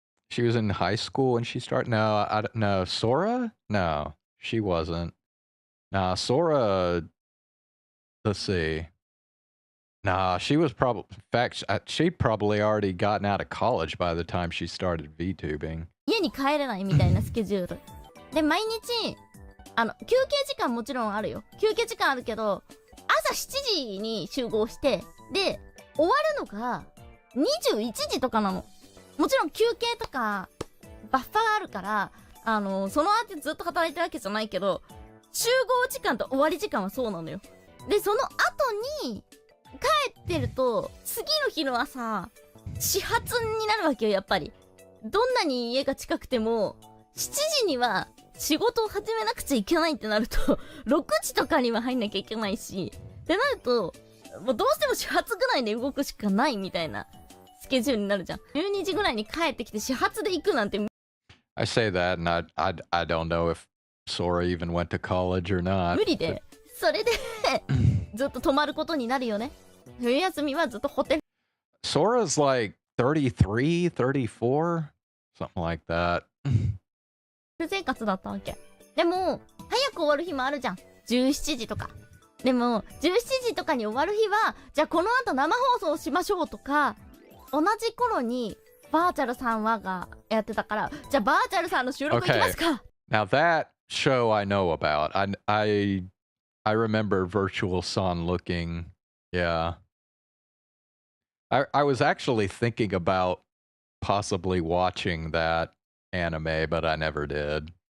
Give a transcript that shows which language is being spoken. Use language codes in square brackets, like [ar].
[en] She was in high school when she started. No, I don't know. Sora? No, she wasn't. Nah, Sora. Let's see. Nah, she was probably. In fact, she'd probably already gotten out of college by the time she started VTubing. [ja] 家に帰れないみたいなスケジュールで、毎日休憩時間もちろんあるよ。休憩時間あるけど、朝7時に集合して、で終わるのが21時とかなの。もちろん休憩とかバッファーあるから、その後ずっと働いてるわけじゃないけど、集合時間と終わり時間はそうなのよ。で、その後に帰ってると、次の日の朝、始発になるわけよ、やっぱり。どんなに家が近くても、7時には仕事を始めなくちゃいけないってなると、6時とかには入んなきゃいけないし、ってなると、もうどうしても始発ぐらいで動くしかないみたいなスケジュールになるじゃん。 12時ぐらいに帰ってきて始発で行くなんて。 [en] I say that and I don't know if Sora even went to college or not. [ja] 無理で、それでずっと泊まることになるよね。冬休みはずっとホテル。 [en] Sora's like 33, 34, something like that. [ja] 生活だったわけ。でも早く終わる日もあるじゃん。17時とか。でも17時とかに終わる日は、じゃあこの後生放送しましょうとか、同じ頃にバーチャルさんはがやってたから、じゃあバーチャルさんの収録行きますか。 [en] Now that show I know about. I remember Virtual Son looking. Yeah. I was actually thinking about possibly watching that anime, but I never did.